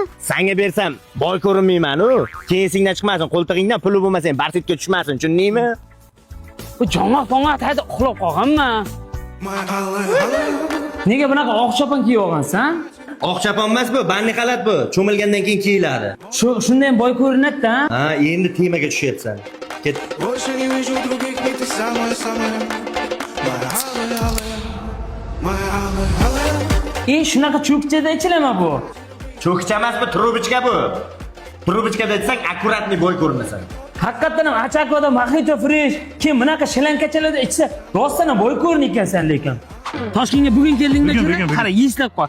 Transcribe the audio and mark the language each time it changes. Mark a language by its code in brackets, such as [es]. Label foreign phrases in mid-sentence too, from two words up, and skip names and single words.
[uz] Senga bersam boy ko'rinmayman-u. Keyin esingdan chiqmasin, qo'ltig'ingdan puli bo'lmasa, barsitga tushmasin, tushundingmi? Bu jonga tayda uxlab qolganman. Nega bunaqa oq chopon kiyib olgansan? Oq chopon emas bu, banni xalat bu. Cho'milgandan keyin kiyiladi. Shunda ham boy ko'rinadi-da. Ha, endi temaga tushyapsan. Ket. [ru] Больше не вижу других, ведь ты самая-самая. Моя алая. [uz] Shunaqa cho'kchada ichilama bu. Cho'kcha emas bu, trubichka bu. Trubichkada aytsang, akkuratni boy ko'rinasan. Haqiqatan ham achakvoda Mojito Fresh kim bunaqa shilankachalarda ichsa, rostdan boy ko'rin ekansan lekin. Toshkentga bugun keldingda Bugun. qara, eslab qol.